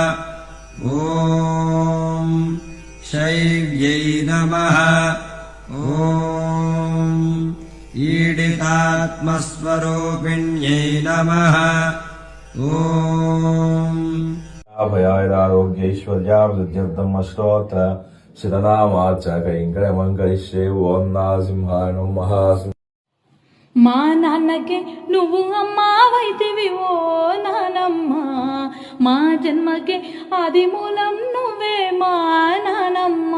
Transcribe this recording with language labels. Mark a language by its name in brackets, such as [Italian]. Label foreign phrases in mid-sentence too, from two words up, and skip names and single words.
[Sanskrit] ॐ शैव्यै नमः। ॐ ईडितात्मस्वरूपिण्यै नमः। ॐ अभयादारोग्यैश्वर्यावृद्ध्यर्थमष्टोत्तर శతనామాచ కైంకర్యమంకరిష్యే ఓం నరసింహాయ నమః. [Telugu] మా నాన్నకే నువ్వు అమ్మావైతివి ఓ నానమ్మ, మా జన్మకే ఆది మూలం నువ్వే మా నానమ్మ.